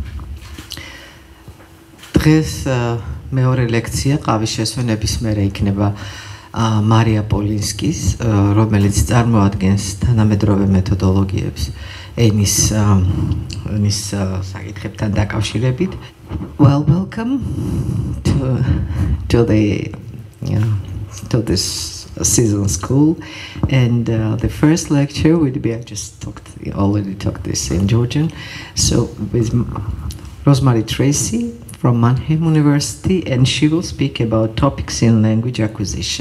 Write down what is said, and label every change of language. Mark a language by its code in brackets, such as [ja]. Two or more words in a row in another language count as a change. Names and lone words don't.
[ka] დღეს მეორე ლექცია ყავის შესვენების მერე იქნება მარია პოლინსკის, რომელიც წარმოადგენს თანამედროვე მეთოდოლოგიებს ენის საკითხებთან დაკავშირებით. [en] Well, welcome to this season school, and the first lecture would be, I already talked this in Georgian, so with Rosemary Tracy from Mannheim University, and she will speak about topics in language acquisition.